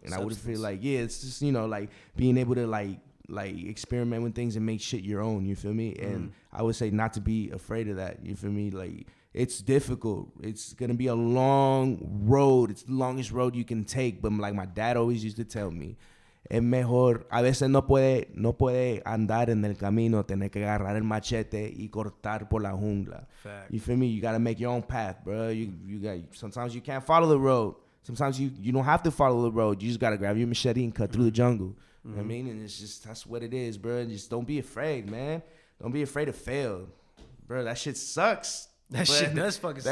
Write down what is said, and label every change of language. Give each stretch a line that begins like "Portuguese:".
English: And I would feel like, it's just, you know, like being able to like experiment with things and make shit your own. You feel me? And I would say not to be afraid of that. You feel me? Like, it's difficult. It's going to be a long road. It's the longest road you can take. But like my dad always used to tell me,
Spanish: es mejor, a veces no puede andar en el camino, tener que agarrar el machete y cortar por la jungla.
English: Fact. You feel me? You gotta make your own path, bro. Sometimes you can't follow the road. Sometimes you don't have to follow the road. You just gotta grab your machete and cut through the jungle. You know what I mean? And it's just, that's what it is, bro. And just don't be afraid, man. Don't be afraid to fail. Bro, that shit sucks. That shit does fucking suck.